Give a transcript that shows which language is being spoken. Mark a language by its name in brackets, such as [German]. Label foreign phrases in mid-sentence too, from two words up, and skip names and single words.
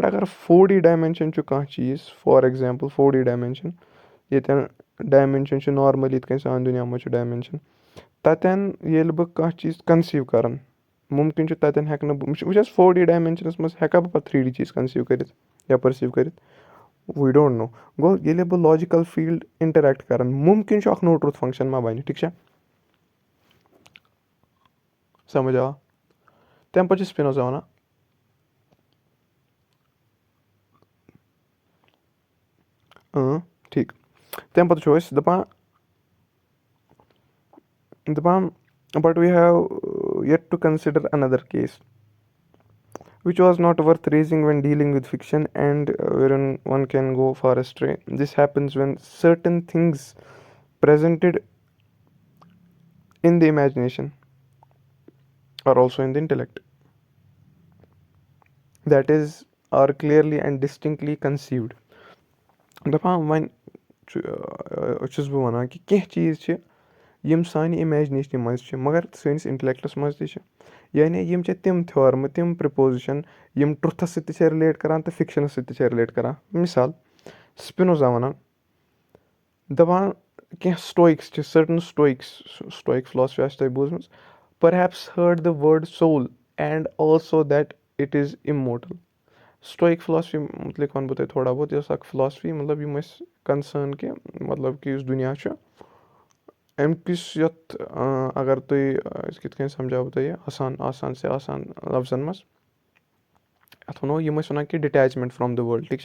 [Kashmiri] اگر 4D ڈایمینشَن چھُ کانٛہہ چیٖز [English] for example [Kashmiri] 4D ڈایمینشَن ییٚتٮ۪ن ڈایمینشَن چھُ نارمٔلی یِتھ کٔنۍ سانہِ دُنیا منٛز چھُ ڈایمینشَن تَتٮ۪ن ییٚلہِ بہٕ کانٛہہ چیٖز کَنسیٖو کَرَن مُمکِن چھُ تَتٮ۪ن ہٮ۪کہٕ نہٕ بہٕ وٕچھ حظ 4D ڈایمینشَنَس منٛز ہٮ۪کا بہٕ پَتہٕ 3D چیٖز کَنسیٖو کٔرِتھ یا پٔرسیٖو کٔرِتھ [English] we don't know [Kashmiri] گوٚو ییٚلہِ بہٕ [English] logical field [Kashmiri] اِنٹَریکٹ کَرَن مُمکِن چھُ اَکھ نوٚو [English] truth function [Kashmiri] ما بَنہِ ٹھیٖک چھا سَمٕجھ آو تَمہِ پَتہٕ چھُ سپِنوزا وَنان ٹھیٖک تَمہِ پَتہٕ چھُ أسۍ دَپان [English] but we have yet to consider another case which was not worth raising when dealing with fiction and wherein one can go far astray. This happens when certain things presented in the imagination are also in the intellect. That is, are clearly and distinctly conceived. [Kashmiri] دَپان وۄنۍ چھُس بہٕ وَنان کہِ کینٛہہ چیٖز چھِ یِم سانہِ اِمیجنیشنہِ منٛز چھِ مگر سٲنِس اِنٹَلیکٹَس منٛز تہِ چھِ یعنی یِم چھِ تِم تھیورمہٕ تِم پرٛپوزِشَن یِم ٹرٛوتھَس سۭتۍ تہِ چھِ رِلیٹ کَران تہٕ فِکشَنَس سۭتۍ تہِ چھِ رِلیٹ کَران مِثال سپِنوزا وَنان دَپان کینٛہہ سٹویکٕس چھِ [English] certain Stoic philosophy [Kashmiri] آسہِ تۄہہِ بوٗزمٕژ [English] perhaps heard the word soul and also that it is immortal. Stoic philosophy [Kashmiri] مُتعلِق وَنہٕ بہٕ تۄہہِ تھوڑا بہت یہِ ٲس اکھ فِلاسفی مطلب یِم ٲسۍ کَنسٲرن کہِ مطلب کہِ یُس دُنیا چھُ اَمہِ کِس یَتھ اگر تُہۍ أسۍ کِتھ کٔنۍ سَمجاو بہٕ تۄہہِ یہِ آسان سے آسان لفظن منٛز اَتھ وَنو یِم ٲسۍ وَنان کہِ [English] detachment from the world [Kashmiri] ٹھیٖک چھا.